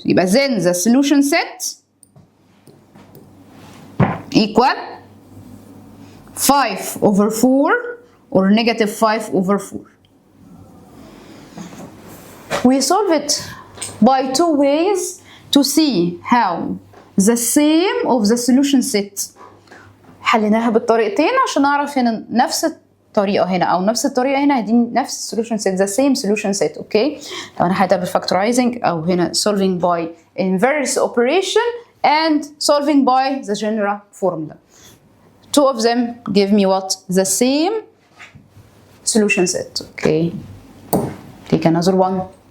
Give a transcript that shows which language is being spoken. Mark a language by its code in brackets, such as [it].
[en] يبقى then the solution set equal 5 over 4 or negative 5 over 4. We solve it by two ways to see how the same of the solution set. [ar] حليناها بالطريقتين عشان نعرف هنا نفس الطريقة هنا أو نفس الطريقة هنا هيديني نفس [en] solution set, the same solution set. [ar] اوكي لو أنا حليتها [en] بالفactorizing أو هنا solving by inverse operation and solving by the general formula. Two of them give me what? The same solution set. Okay, take another one.